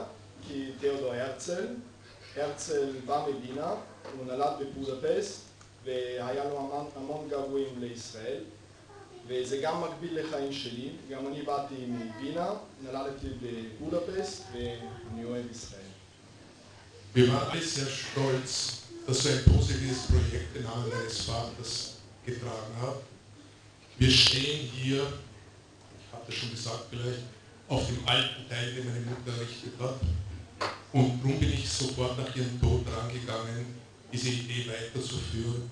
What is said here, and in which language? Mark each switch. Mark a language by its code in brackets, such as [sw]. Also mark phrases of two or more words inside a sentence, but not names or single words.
[he] כי תיאודור הרצל בא מווינה, הוא נולד בבודפסט, והיה לו המון געגועים לישראל, וזה גם מקביל לחיים שלי. גם אני באתי מווינה, נולדתי בבודפסט, ואני אוהב ישראל. [de] Wir waren alle sehr stolz, dass so ein positives Projekt den Namen meines Vaters getragen hat. Wir stehen hier, ich habe das schon gesagt vielleicht, auf dem alten Teil, den meine Mutter errichtet hat. Und darum bin ich sofort nach ihrem Tod rangegangen diese Idee weiterzuführen.